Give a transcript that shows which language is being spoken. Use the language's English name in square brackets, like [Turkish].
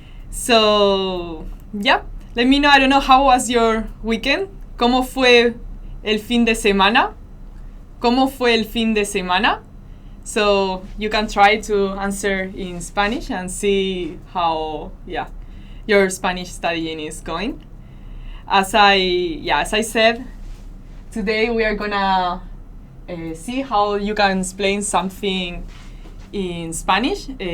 [English] So let me know. I don't know, how was your weekend? [Spanish] ¿Cómo fue el fin de semana? ¿Cómo fue el fin de semana? [English] So you can try to answer in Spanish and see how your Spanish studying is going. As I said, today we are gonna see how you can explain something in Spanish.